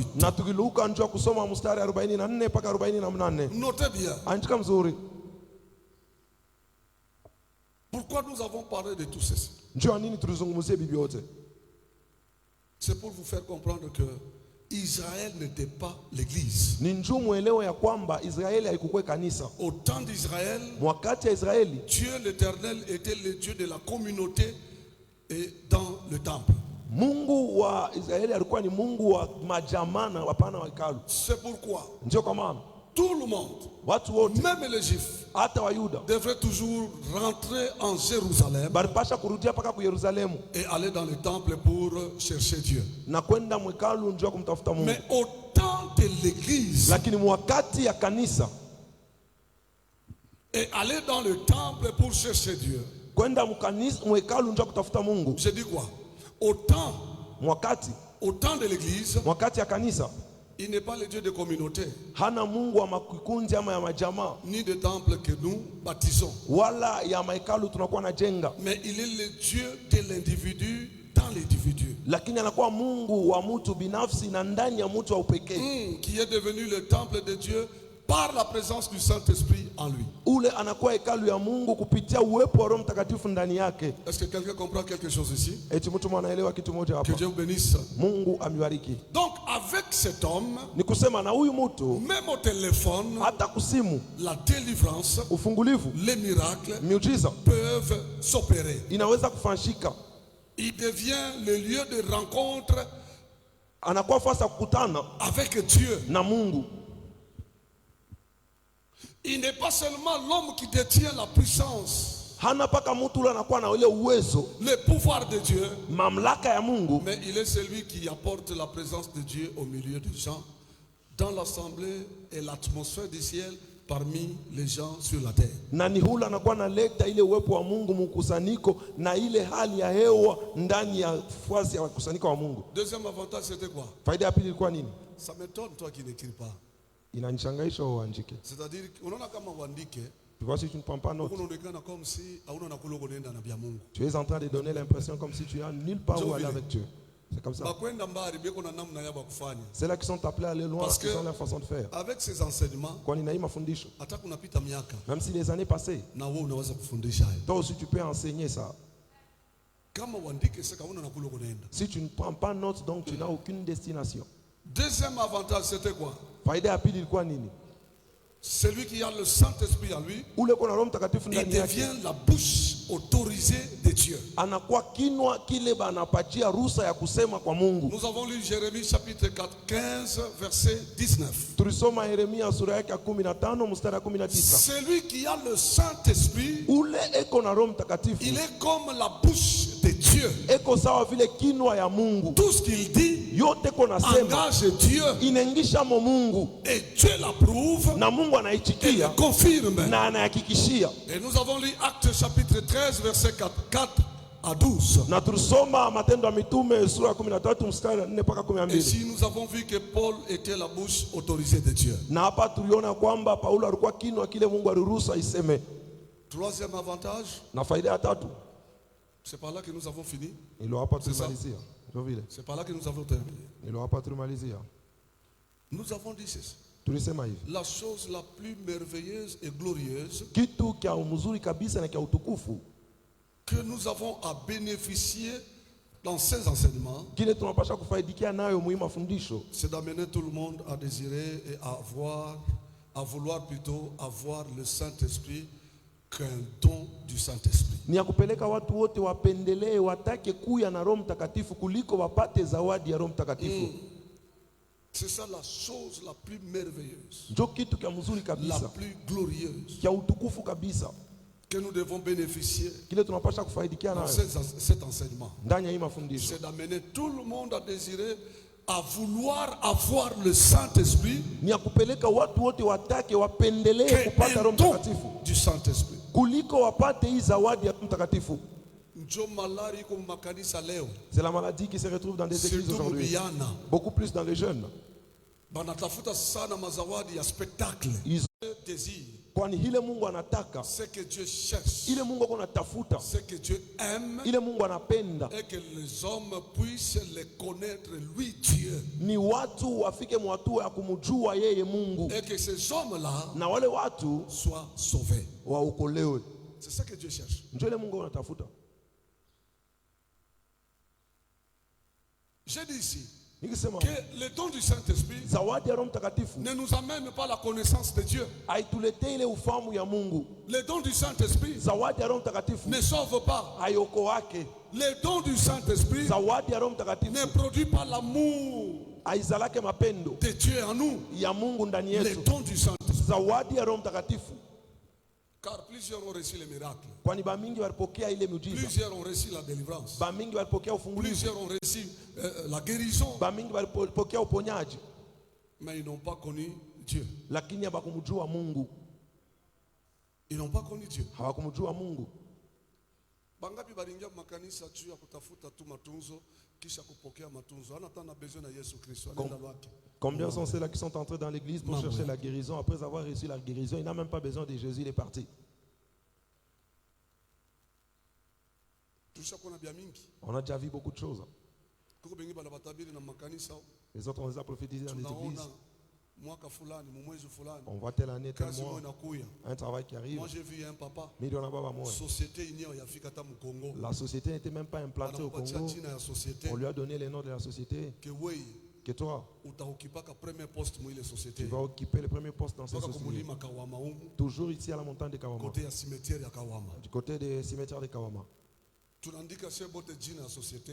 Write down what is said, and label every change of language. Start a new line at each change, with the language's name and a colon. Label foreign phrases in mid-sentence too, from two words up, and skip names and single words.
Swahili: Na tukiluka njoo kusoma mstari 44 mpaka 48.
French: Notez bien.
Swahili: Andika mzuri.
French: Pourquoi nous avons parlé de tout ceci?
Swahili: Njoo nini tulizungumzie bibi yote?
French: C'est pour vous faire comprendre que Israël n'était pas l'église.
Swahili: Ni njoo muelewe ya kwamba Israeli haikuwa kanisa.
French: Au temps d'Israël,
Swahili: Wakati ya Israeli,
French: Dieu l'Éternel était le Dieu de la communauté et dans le temple.
Swahili: Mungu wa Israeli alikuwa ni Mungu wa majamana, hapana wa hekalu.
French: C'est pourquoi
Swahili: Ndio kwa maana
French: tout le monde,
Swahili: watu wote
French: même les Juifs,
Swahili: hata Wayuda
French: devrait toujours rentrer en Jérusalem
Swahili: balipasha kurudia paka ku Yerusalemu
French: et aller dans le temple pour chercher Dieu.
Swahili: na kwenda mwekalu njoo kumtafuta Mungu.
French: Mais au temps de l'église,
Swahili: Lakini mwakati ya kanisa
French: et aller dans le temple pour chercher Dieu.
Swahili: kwenda mwekalu njoo kutafuta Mungu.
French: Je dis quoi? Au temps de l'église,
Swahili: Mwakati ya kanisa
French: il n'est pas le Dieu de communauté,
Swahili: hana Mungu wa makundi ama ya majamaa
French: ni de temple que nous baptisons.
Swahili: wala ya mahekalu tunakuwa na jenga,
French: Mais il est le Dieu de l'individu dans l'individu.
Swahili: lakini anakuwa Mungu wa mtu binafsi na ndani ya mtu wa upekee.
French: Qui est devenu le temple de Dieu par la présence du Saint-Esprit en lui.
Swahili: Ule anakuwa hekalu ya Mungu kupitia uwepo wa Roho Mtakatifu ndani yake.
French: Est-ce que quelqu'un comprend quelque chose ici?
Swahili: Eti mtu mwanaelewa kitu moja
French: Que
Swahili: hapa.
French: Dieu vous bénisse.
Swahili: Mungu amibariki.
French: Donc avec cet homme,
Swahili: Ni kusema na huyu mtu
French: même au téléphone,
Swahili: hata kusimu,
French: la délivrance,
Swahili: ufungulivu,
French: les miracles
Swahili: miujiza
French: peuvent s'opérer.
Swahili: inaweza kufanyika.
French: Il devient le lieu de rencontre
Swahili: Anakuwa fasi ya kukutana
French: avec Dieu.
Swahili: na Mungu.
French: Il n'est pas seulement l'homme qui détient la puissance,
Swahili: Hana paka mtu ule anakuwa na ile uwezo,
French: le pouvoir de Dieu,
Swahili: mamlaka ya Mungu,
French: mais il est celui qui apporte la présence de Dieu au milieu des gens, dans l'assemblée et l'atmosphère du ciel parmi les gens sur la terre.
Swahili: na ni hula anakuwa analeta ile uwepo wa Mungu mkusanyiko na ile hali ya hewa ndani ya fasi ya kusanyiko wa Mungu.
French: Deuxième avantage, c'était quoi?
Swahili: Faida ya pili ilikuwa nini?
French: Ça m'étonne, toi qui n'écris pas.
Swahili: Inanishangaisha uandike.
French: C'est-à-dire,
Swahili: unaona kama uandike,
French: Parce que tu ne prends pas note.
Swahili: unaonekana
French: comme si
Swahili: hauna nakula unaenda na bia Mungu.
French: Tu es en train de donner l'impression comme si tu as nulle part où aller avec Dieu. C'est comme ça.
Swahili: Bakwenda mbali beko na namna yabo kufanya.
French: C'est là qu'ils sont appelés à aller loin, Parce qui sont que leur façon de faire. avec ces enseignements,
Swahili: Kwa nina hii mafundisho, hata kunapita miaka
French: même si les années passées,
Swahili: na wewe unaweza kufundisha hayo.
French: toi aussi tu peux enseigner ça.
Swahili: Kama uandike sasa una nakula kunaenda.
French: Si tu ne prends pas note, donc tu n'as aucune destination. Deuxième avantage, c'était quoi?
Swahili: Faida ya pili ilikuwa nini?
French: Celui qui a le Saint-Esprit à lui,
Swahili: Ule kuna Roho Mtakatifu
French: il
Swahili: ndani yake,
French: devient la bouche autorisée de Dieu.
Swahili: anakuwa kinwa kile banapatia ruhusa ya kusema kwa Mungu.
French: Nous avons lu Jérémie chapitre 4, 15, verset 19.
Swahili: Tulisoma Yeremia sura yake ya 15 mstari wa 19.
French: Celui qui a le Saint-Esprit,
Swahili: Ule eko na Roho Mtakatifu,
French: il est comme la bouche de Dieu.
Swahili: eko sawa vile kinwa ya Mungu.
French: Tout ce qu'il dit
Swahili: Yote kona sema
French: engage Dieu.
Swahili: inaingisha mo Mungu,
French: Et Dieu l'approuve
Swahili: na Mungu
French: et
Swahili: anaichikia
French: le confirme.
Swahili: na anahakikishia.
French: Et nous avons lu Actes chapitre 13, verset 4 à 12.
Swahili: Na tulisoma Matendo ya Mitume sura ya 13 mstari wa 4 mpaka
French: Et 12. ici, nous avons vu que Paul était la bouche autorisée de Dieu.
Swahili: Na hapa tuliona kwamba Paulo alikuwa kinwa kile Mungu aliruhusu aiseme.
French: Troisième avantage,
Swahili: Na faida ya tatu
French: c'est par là que nous avons fini.
Swahili: ilo hapa
French: C'est ça.
Swahili: tulimalizia. Ndio vile.
French: C'est par là que nous avons terminé.
Swahili: Ilo hapa tulimalizia.
French: Nous avons dit ceci.
Swahili: Tulisema hivi.
French: La chose la plus merveilleuse et glorieuse
Swahili: Kitu kia mzuri kabisa na kia utukufu
French: que nous avons à bénéficier dans ces enseignements,
Swahili: kile tunapasha kufaidikia nayo muhimu mafundisho,
French: c'est d'amener tout le monde à désirer et à vouloir plutôt avoir le Saint-Esprit qu'un don du Saint-Esprit.
Swahili: ni ya kupeleka watu wote wapendelee watake kuya na Roho Mtakatifu kuliko wapate zawadi ya Roho Mtakatifu.
French: C'est ça la chose la plus merveilleuse,
Swahili: Ndio kitu kia mzuri
French: la
Swahili: kabisa,
French: plus glorieuse
Swahili: kia utukufu kabisa,
French: que nous devons bénéficier
Swahili: kile tunapasha kufaidikia
French: dans
Swahili: nayo
French: cet enseignement.
Swahili: ndani ya hii mafundisho.
French: C'est d'amener tout le monde à désirer, à vouloir avoir le Saint-Esprit
Swahili: Ni ya kupeleka watu wote watake wapendelee kupata Roho
French: qu'un don
Swahili: Mtakatifu
French: du Saint-Esprit.
Swahili: kuliko wapate hii zawadi ya Roho Mtakatifu. Njo malari kwa makanisa leo,
French: C'est la maladie qui se retrouve dans des églises surtout aujourd'hui,
Swahili: vijana
French: beaucoup plus dans les jeunes.
Swahili: banatafuta sana mazawadi ya spectacle.
French: Ils- Désir,
Swahili: Kwani ile Mungu anataka,
French: ce que Dieu cherche,
Swahili: ile Mungu anatafuta,
French: ce que Dieu aime,
Swahili: ile Mungu anapenda
French: et que les hommes puissent le connaître, lui Dieu,
Swahili: ni watu wafike mwatua ya kumjua yeye Mungu,
French: et que ces hommes-là
Swahili: na wale watu
French: soient sauvés.
Swahili: waokolewe.
French: C'est ça que Dieu cherche.
Swahili: Ndio ile Mungu anatafuta.
French: J'ai dit ici
Swahili: Nikisema
French: que le don du Saint-Esprit
Swahili: zawadi ya Roho Mtakatifu
French: ne nous amène pas la connaissance de Dieu.
Swahili: haituletee ile ufahamu ya Mungu.
French: Le don du Saint-Esprit
Swahili: Zawadi ya Roho Mtakatifu
French: ne sauve pas.
Swahili: hayoko wake.
French: Le don du Saint-Esprit
Swahili: Zawadi ya Roho
French: ne
Swahili: Mtakatifu
French: produit pas l'amour
Swahili: haizalake mapendo
French: de Dieu en nous.
Swahili: ya Mungu ndani
French: Le
Swahili: yetu.
French: don du Saint-Esprit.
Swahili: Zawadi ya Roho Mtakatifu,
French: Car plusieurs ont reçu les miracles.
Swahili: kwani bamingi walipokea ile miujiza,
French: Plusieurs ont reçu la délivrance.
Swahili: bamingi walipokea ufungulivu,
French: Plusieurs ont reçu la guérison.
Swahili: bamingi walipokea uponyaji,
French: Mais ils n'ont pas connu Dieu.
Swahili: lakini hawakumjua Mungu.
French: Ils n'ont pas connu Dieu.
Swahili: Hawakumjua Mungu. Bangapi baringia makanisa juu ya kutafuta tu matunzo kisha kupokea matunzo. Hana tena besoin na Yesu Kristo. Anaenda wake.
French: Combien sont ceux-là qui sont entrés dans l'église pour Non, chercher ouais. la guérison? Après avoir reçu la guérison, il n'a même pas besoin de Jésus, il est parti.
Swahili: Tushakona bia mingi.
French: On a déjà vu beaucoup de choses.
Swahili: Kuko bengi bana batabiri na makanisa.
French: Les autres, on les a prophétisés dans les
Swahili: Tunaona
French: églises.
Swahili: mwaka fulani, mwezi fulani.
French: On voit telle année, tel
Swahili: Kazi
French: mois,
Swahili: moja inakuya.
French: un travail qui arrive. Moi j'ai vu un papa. Million à baba moi.
Swahili: Société yenyewe yafika hata Mkongo.
French: La société n'était même pas implantée au
Swahili: Anakupatia
French: Congo.
Swahili: jina ya société
French: On lui a donné les noms de la société.
Swahili: que wewe
French: Que toi,
Swahili: utaokipaka
French: premier poste
Swahili: mwile
French: tu société. vas occuper le premier poste dans cette
Swahili: Toka
French: société.
Swahili: kumulima Kawama humu,
French: Toujours ici à la montagne de Kawama.
Swahili: côté ya cimetière ya Kawama.
French: Du côté des cimetières de Kawama.
Swahili: Tunaandika sie bote jina ya société.